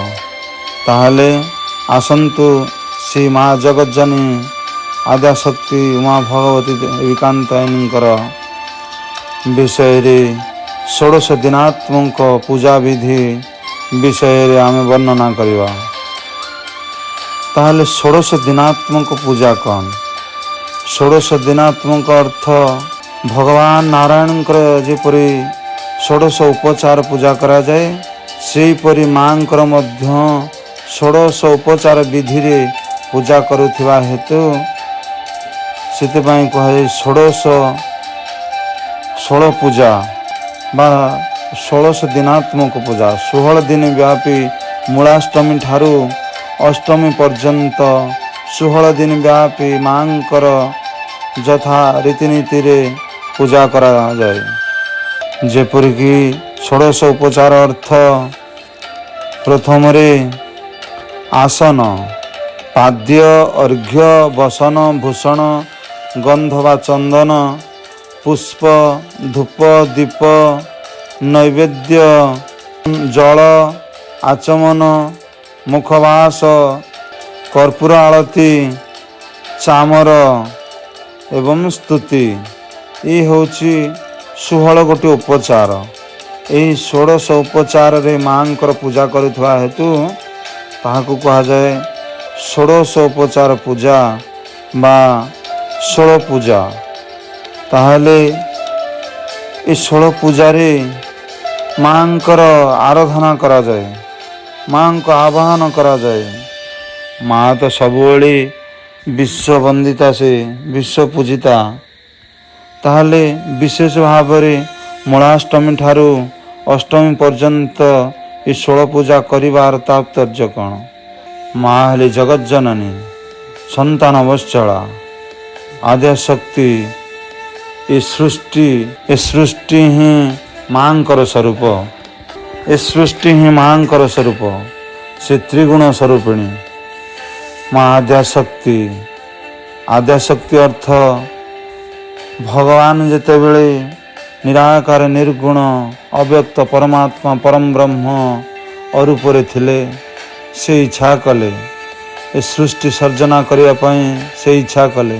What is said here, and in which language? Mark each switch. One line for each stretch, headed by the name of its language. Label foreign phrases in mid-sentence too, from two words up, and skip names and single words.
Odia: ତାହାଲେ ଆସନ୍ତୁ ଶ୍ରୀ ମାଁ ଜଗଜ୍ଜନନୀ ଆଦ୍ୟଶକ୍ତି ଉମା ଭଗବତୀ ଦେବୀକାନ୍ତାୟନୀଙ୍କର ବିଷୟ ରେ ଷୋଡ଼ଶ ଦିନାତ୍ମକ ପୂଜା ବିଧି ବିଷୟ ରେ ଆମେ ବର୍ଣ୍ଣନା କରିବା। ତାହାଲେ ଷୋଡ଼ଶ ଦିନାତ୍ମକ ପୂଜା କଣ? ଷୋଡ଼ଶ ଦିନାତ୍ମକ ଅର୍ଥ ଭଗବାନ ନାରାୟଣଙ୍କର ଯେପରି ଷୋଡ଼ଶ ଉପଚାର ପୂଜା କରା ଯାଏ, ସେହିପରି ମାଙ୍କର ମଧ୍ୟ ଷୋଡ଼ଶ ଉପଚାର ବିଧି ରେ ପୂଜା କରୁଥିବା ହେତୁ ସେଥିପାଇଁ କହେ ଷୋଡ଼ଶ ଷୋଳ ପୂଜା ବା ଷୋଡ଼ଶ ଦିନାତ୍ମକ ପୂଜା। 16 ଦିନ ବ୍ୟାପୀ ମୂଳାଷ୍ଟମୀ ଠାରୁ ଅଷ୍ଟମୀ ପର୍ଯ୍ୟନ୍ତ 16 ଦିନ ବ୍ୟାପୀ ମାଙ୍କର ଯଥା ରୀତିନୀତି ରେ ପୂଜା କରା ଯାଏ। ଯେପରିକି ଷୋଡ଼ଶ ଉପଚାର ଅର୍ଥ ପ୍ରଥମ ରେ ଆସନ, ପାଦ୍ୟ, ଅର୍ଘ୍ୟ, ବସନ, ଭୂଷଣ, ଗନ୍ଧ ବା ଚନ୍ଦନ, ପୁଷ୍ପ, ଧୂପ, ଦୀପ, ନୈବେଦ୍ୟ, ଜଳ, ଆଚମନ, ମୁଖବାସ, କର୍ପୂର ଆରତୀ, ଚାମର ଏବଂ ସ୍ତୁତି। ଏ ହଉଛି 16 ଗୋଟି ଉପଚାର। ଏହି 16 ଉପଚାର ରେ ମାଙ୍କର ପୂଜା କରିବା ହେତୁ ତାହାକୁ କହା ଯାଏ ଷୋଡ଼ଶ ଉପଚାର ପୂଜା ବା 16 ପୂଜା। ତାହାଲେ ଏ 16 ପୂଜା ରେ ମାଙ୍କର ଆରାଧନା କରା ଯାଏ, ମାଁ କୁ ଆବାହନ କରା ଯାଏ। ମାଁ ତ ସବୁବେଳେ ବିଶ୍ୱ ବନ୍ଦିତା ସେ ବିଶ୍ୱ ପୂଜିତା। ତାହାଲେ ବିଶେଷ ଭାବ ରେ ମୂଳାଷ୍ଟମୀ ଠାରୁ ଅଷ୍ଟମୀ ପର୍ଯ୍ୟନ୍ତ ଏ 16 ପୂଜା କରିବାର ତାତ୍ପର୍ଯ୍ୟ କଣ? ମାଁ ହେଲେ ଜଗଜ୍ଜନନୀ, ସନ୍ତାନ ବତ୍ସଳା, ଆଦ୍ୟଶକ୍ତି। ଏ ସୃଷ୍ଟି ହିଁ ମାଙ୍କର ସ୍ୱରୂପ, ଏ ସୃଷ୍ଟି ହିଁ ମାଙ୍କର ସ୍ୱରୂପ। ସେ ତ୍ରିଗୁଣ ସ୍ୱରୂପିଣୀ ମାଁ ଆଦ୍ୟଶକ୍ତି। ଆଦ୍ୟଶକ୍ତି ଅର୍ଥ ଭଗବାନ ଯେତେବେଳେ ନିରାକାର ନିର୍ଗୁଣ ଅବ୍ୟକ୍ତ ପରମାତ୍ମା ପରମ ବ୍ରହ୍ମ ଅରୂପରେ ଥିଲେ, ସେ ଇଚ୍ଛା କଲେ ଏ ସୃଷ୍ଟି ସର୍ଜନା କରିଆ ପଇ, ସେ ଇଚ୍ଛା କଲେ।